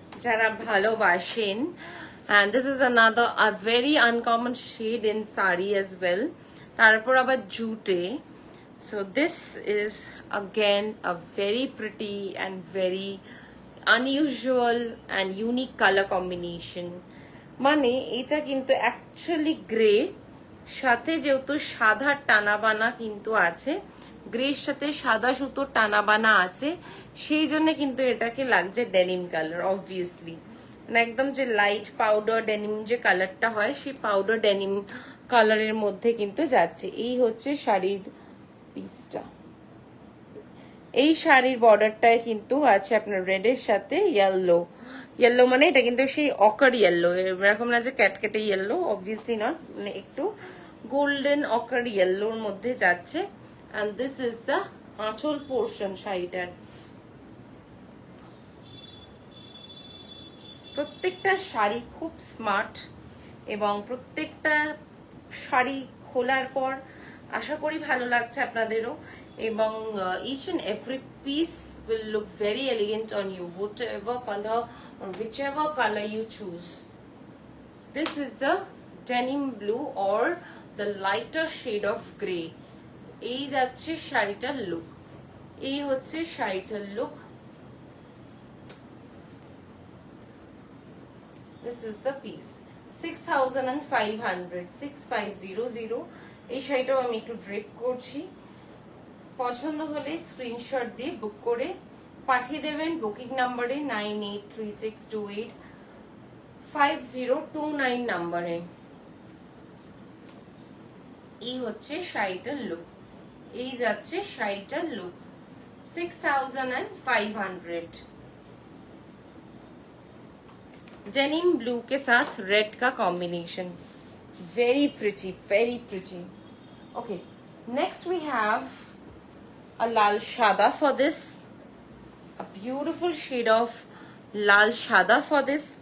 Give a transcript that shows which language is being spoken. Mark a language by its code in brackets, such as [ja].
[bn] যারা ভালোবাসেন, [en] and this is another a very uncommon shade in sari as well, [bn] তারপর আবার জুটে. [en] So this is again a very pretty and very unusual and unique color combination. [bn] মানে এটা কিন্তু actually grey, সাথে যেহেতু সাদা টানাবানা কিন্তু আছে, গ্রের সাথে সাদা সুতোর টানাবানা আছে, সেই জন্য কিন্তু এটাকে লাগছে ডেনিম কালার অবভিয়াসলি। মানে একদম যে লাইট পাউডার ডেনিম যে কালারটা হয়, সেই পাউডার ডেনিম কালারের মধ্যে কিন্তু যাচ্ছে। এই হচ্ছে শাড়ির পিসটা। এই শাড়ির বর্ডারটায় কিন্তু আছে আপনার রেডের সাথে ইয়েলো। ইয়েলো মানে এটা কিন্তু সেই অকার ইয়েলো, এরকম না যে ক্যাটকেটে ইয়েলো, অবভিয়াসলি নট, মানে একটু গোল্ডেন অকার ইয়েলোর মধ্যে যাচ্ছে। [en] and this is the aanchal portion শাড়িটার। [bn] প্রত্যেকটা শাড়ি খুব স্মার্ট এবং প্রত্যেকটা শাড়ি খোলার পর আশা করি ভালো লাগছে আপনাদেরও, এবং [en] each and every piece will look very elegant on you, whatever color or whichever color you choose. This is the denim blue or the lighter shade of grey. [bn] এই যাচ্ছে শাড়িটার লুক, এই হচ্ছে শাড়িটার look. [en] This is the piece. 6500, 6500। [bn] এই শাড়িটাও আমি একটু drape করছি। পছন্দ হলে স্ক্রিনশট দিয়ে বুক করে পাঠিয়ে দেবেন বুকিং নাম্বারে 9836285029 নাম্বারে। এই হচ্ছে শাড়িটার লুক, এই যাচ্ছে শাড়িটার লুক। 6500। [hi] डेनिम ब्लू के साथ रेड का combination, [en] It's very pretty, very pretty. Okay, next we have a lal shada for this, a beautiful shade of lal shada for this.